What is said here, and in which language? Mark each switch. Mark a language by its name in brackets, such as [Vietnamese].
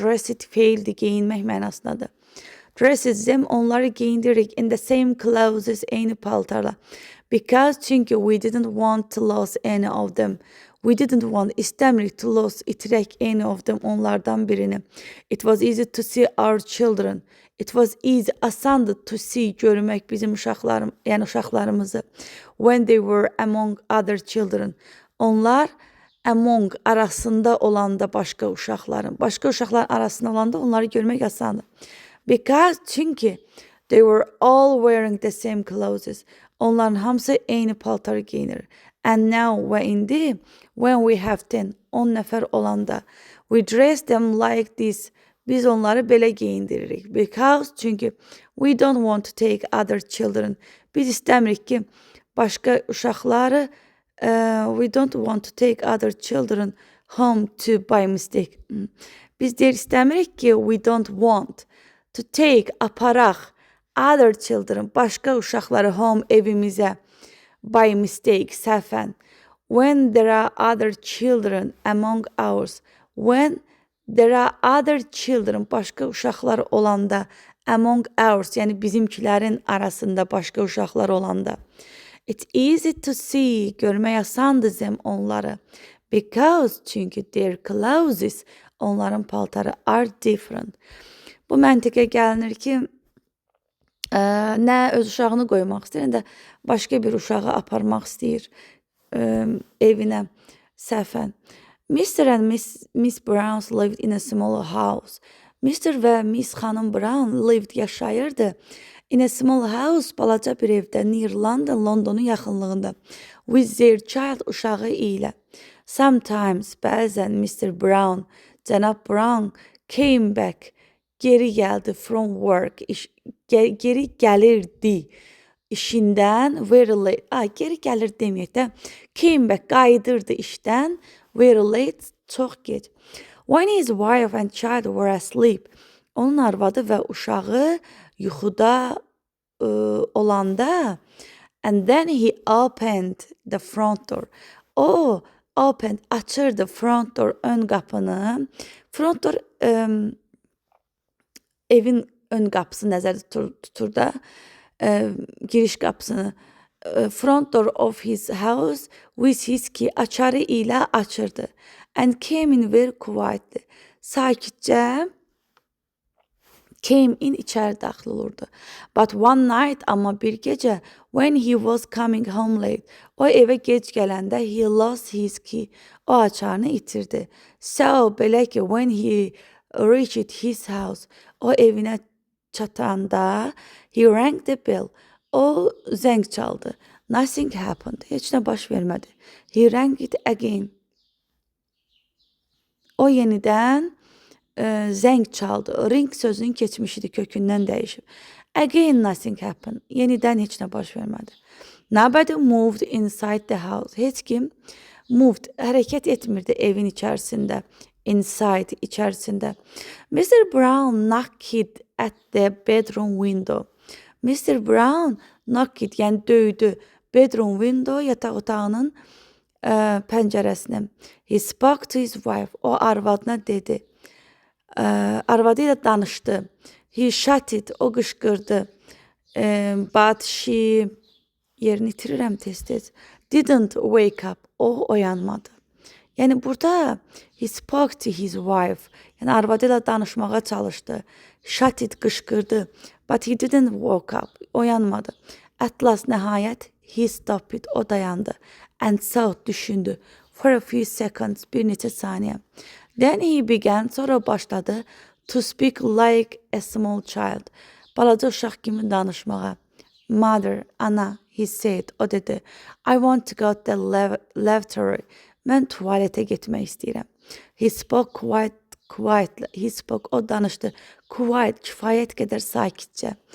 [Azerbaijani] Dressed feildir, geyinmək mənasındadır. [English] Dressed them, [Azerbaijani] onları geyindiririk [English] in the same clothes, [Azerbaijani] eyni paltarla. [English] Because, çünki we didn't want to lose any of them. We didn't want, istəmirik to lose, itirək any of them, [Azerbaijani] onlardan birini. [English] It was easy to see our children. It was easy, asandı to see, görmək [Azerbaijani] bizim uşaqlarımızı. When they were among other children. Onlar among, arasında olanda başqa uşaqların arasında olanda onları görmək asandır. [English] Because, çünki they were all wearing the same clothes. [Azerbaijani] Onların hamısı eyni paltarı giyinir. [English] And now, və indi, when we have [Azerbaijani] 10 nəfər olanda, [English] we dress them like this. [Azerbaijani] Biz onları belə geyindiririk. [English] Because, çünki we don't want to take other children. [Azerbaijani] Biz istəmirik ki, başqa uşaqları, [English] we don't want to take other children home to by mistake. [Azerbaijani] Biz deyir, istəmirik ki, [English] we don't want to take, aparaq, other children, başqa uşaqları home, evimizə, by mistake, səhvən. When there are other children among ours. When there are other children, [Azerbaijani] başqa uşaqlar olanda, [English] among ours, [Azerbaijani] yəni bizimkilərin arasında başqa uşaqlar olanda. [English] It's easy to see, [Azerbaijani] görmək asandır [English] them onları. Because, çünki their clothes, onların paltarı are different. [Azerbaijani] Bu məntiqə gəlinir ki, nə öz uşağını qoymaq istəyir, nə də başqa bir uşağı aparmaq istəyir evinə səhvən. [English] Mr. and Miss Brown lived in a small house. Mr. [Azerbaijani] və Miss xanım [English] Brown lived, [Azerbaijani] yaşayırdı. [English] In a small house, [Azerbaijani] balaca bir evdə, [English] near London, [Azerbaijani] Londonun yaxınlığında. [English] With their child, uşağı ilə. Sometimes, bəzən Mr. Brown, cənab Brown came back, geri gəldi from work, [Azerbaijani] geri gəlirdi işindən, [English] very late, [Azerbaijani] geri gəlir deməyək də, [English] came back, [Azerbaijani] qayıdırdı işdən, [English] very late, [Azerbaijani] çox gec. [English] When his wife and child were asleep, [Azerbaijani] onun arvadı və uşağı yuxuda olanda, [English] And then he opened the front door. [Azerbaijani] O opened, açırdı [English] front door, [Azerbaijani] ön qapını. Front door evin ön qapısı nəzərdə tutur da, giriş qapısını. [English] Front door of his house with his key, [Azerbaijani] açarı ilə açırdı. [English] And came in very quietly. [Azerbaijani] Sakitcə [English] came in, [Azerbaijani] içəri daxil olurdu. [English] But one night, [Azerbaijani] amma bir gecə, [English] when he was coming home late, [Azerbaijani] o evə gec gələndə [English] he lost his key, [Azerbaijani] o açarını itirdi. [English] So, belə ki, when he reached his house, [Azerbaijani] o evinə çatanda, [English] he rang the bell, [Azerbaijani] o zəng çaldı. [English] Nothing happened, [Azerbaijani] heç nə baş vermədi. [English] He rang it again. [Azerbaijani] O yenidən zəng çaldı. Ring sözünün keçmişidir, kökündən dəyişib. [English] Again nothing happened. [Azerbaijani] Yenidən heç nə baş vermədi. [English] Nobody moved inside the house. [Azerbaijani] Heç kim [English] moved, [Azerbaijani] hərəkət etmirdi evin içərisində. [English] Inside, içərisində. Mr. Brown knocked at the bedroom window. Mr. [Azerbaijani] Brown knocked, yəni döydü. [English] Bedroom window, [Azerbaijani] yataq otağının pəncərəsini. [English] He spoke to his wife. [Azerbaijani] O arvadına dedi. Arvadı ilə danışdı. [English] He shouted, [Azerbaijani] o qışqırdı. But she, yerini itirirəm tez-tez. [English] Didn't wake up, [Azerbaijani] o oyanmadı. Yəni burada he spoke to his wife. Yəni arvadı ilə danışmağa çalışdı. [English] Shouted, [Azerbaijani] qışqırdı. [English] But he didn't wake up, oyanmadı. At last, nəhayət, he stopped, [Azerbaijani] o dayandı. [English] And thought, düşündü. For a few seconds, [Azerbaijani] bir neçə saniyə. [English] Then he began, [Azerbaijani] sonra başladı [English] to speak like a small child. [Azerbaijani] Balaca uşaq kimi danışmağa. [English] Mother, ana, he said, [Azerbaijani] o dedi. [English] I want to go to the lavatory. [Azerbaijani] Mən tualetə getmək istəyirəm. [English] He spoke quietly. He spoke, [Azerbaijani] o danışdı. Quiet, kifayət qədər sakitcə.